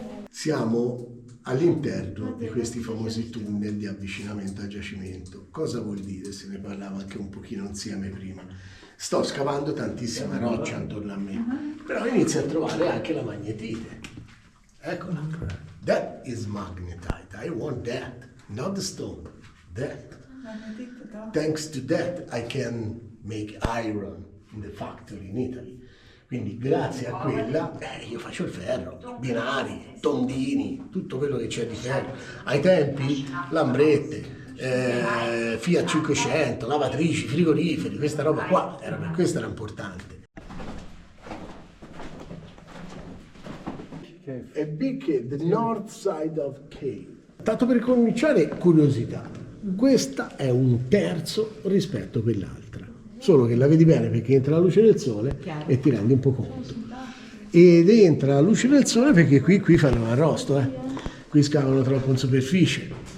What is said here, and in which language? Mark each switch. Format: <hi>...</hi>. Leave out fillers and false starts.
<it>Siamo all'interno di questi famosi tunnel di avvicinamento al giacimento. Cosa vuol dire? Se ne parlava anche un pochino insieme prima. Sto scavando tantissima roccia attorno a me, però inizio a trovare anche la magnetite. Eccola.</it> <en>That is magnetite. I want that, not the stone. That. Thanks to that I can make iron in the factory in Italy.</en> <it>Quindi grazie a quella io faccio il ferro, binari, tondini, tutto quello che c'è di ferro. Ai tempi lambrette, Fiat 500, lavatrici, frigoriferi, questa roba qua, per questo era importante.</it> <en>A big cave, the north side of cave.</en> <it>Tanto per cominciare, curiosità, questa è un terzo rispetto a quell'altra, solo che la vedi bene perché entra la luce del sole e ti rendi un po' conto. Ed entra la luce del sole perché qui fanno l'arrosto, qui scavano troppo in superficie.</it>